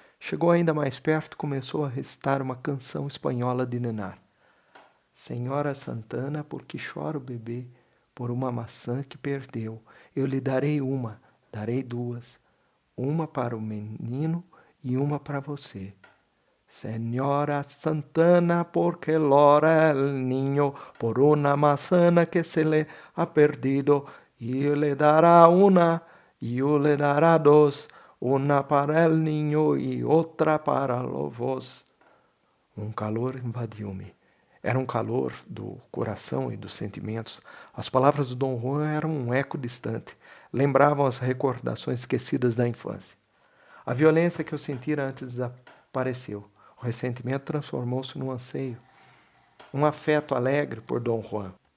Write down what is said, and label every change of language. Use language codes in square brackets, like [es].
[pt] Chegou ainda mais perto e começou a recitar uma canção espanhola de ninar. Senhora Santana, por que chora o bebê? Por uma maçã que perdeu. Eu lhe darei uma, darei duas. Uma para o menino e uma para você. [es] Senhora Santana, porque llora el niño por una manzana que se le ha perdido, y le dará una, y le dará dos, una para el niño y [pt] outra para vós. Um calor invadiu-me. Era um calor do coração e dos sentimentos. As palavras de Dom Juan eram um eco distante. Lembravam as recordações esquecidas da infância. A violência que eu sentira antes desapareceu. O ressentimento transformou-se num anseio, um afeto alegre por Dom Juan.